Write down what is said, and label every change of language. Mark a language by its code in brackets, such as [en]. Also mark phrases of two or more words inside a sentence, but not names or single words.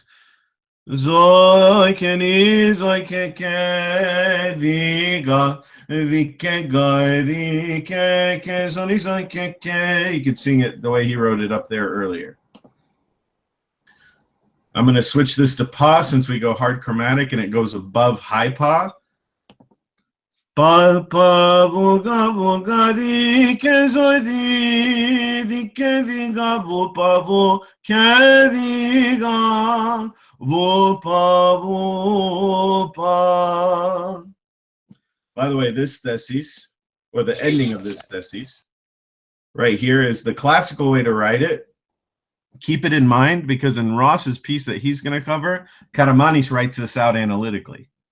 [en] You could sing it the way he wrote it up there earlier. I'm going to switch this to pa since we go hard chromatic and it goes above high pa. Pa pa vuga vuga di ke zoi di ke di ga vu pa vu ke di ga vu pa. By the way, this thesis, or the ending of this thesis, right here is the classical way to write it. keep it in mind because in Ross's piece that he's going to cover, Karamanis writes this out analytically.